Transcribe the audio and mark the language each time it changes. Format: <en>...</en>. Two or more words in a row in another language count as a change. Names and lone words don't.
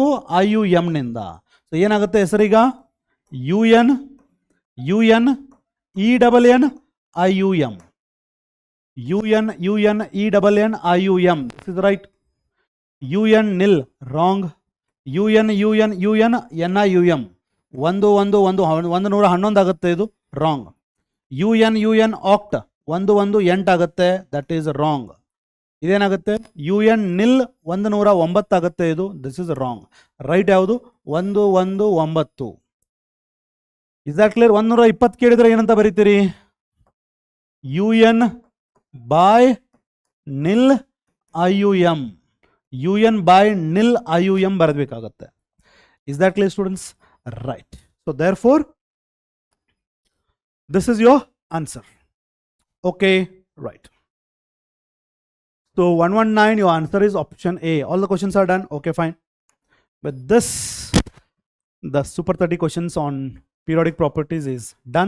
<kn>IUM ನಿಂದ. ಸೊ ಏನಾಗುತ್ತೆ ಹೆಸರೀಗ?</kn> <en>UN, UN, ENN, IUM. UN, UN, ENN, IUM. This is right. UN nil, wrong. UN, UN, UN, NIUM.</en> <kn>111 ಆಗುತ್ತೆ, ಇದು ರಾಂಗ್.</kn> <en>UN, UN, oct</en> <kn>118 ಆಗುತ್ತೆ,</kn> <en>that is wrong.</en> <kn>ಇದೇನಾಗುತ್ತೆ?</kn> <en>UN nil</en> <kn>109 ಆಗುತ್ತೆ, ಇದು</kn> <en>this is wrong.</en> <kn>ರೈಟ್ ಯಾವುದು?</kn> <en>119. is that clear?</en> <kn>120 ಕೇಳಿದ್ರೆ ಏನಂತ ಬರೀತೀರಿ?</kn> <en>UN by nil IUM. UN by nil IUM</en> <kn>ಬರಬೇಕಾಗತ್ತೆ.</kn> <en>is that clear students? right. so therefore this is your answer. okay, right. So 119, your answer is option A. All the questions are done. Okay, fine. With this, the Super 30 questions on periodic properties is done.</en>